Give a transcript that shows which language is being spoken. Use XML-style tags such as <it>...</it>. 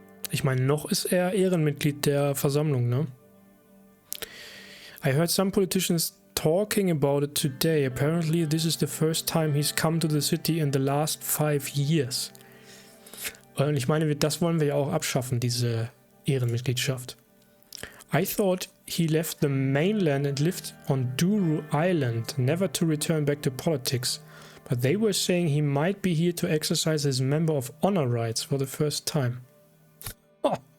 <de>Ich meine, noch ist er Ehrenmitglied der Versammlung, ne?</de> <en>I heard some politicians talking about it today. Apparently this is the first time he's come to the city in the last 5 years.</en> <de>Und ich meine, das wollen wir ja auch abschaffen, diese Ehrenmitgliedschaft.</de> <en>I thought he left the mainland and lived on Duru Island, never to return back to politics. But they were saying he might be here to exercise his Member of Honor rights for the first time. Oh.</en>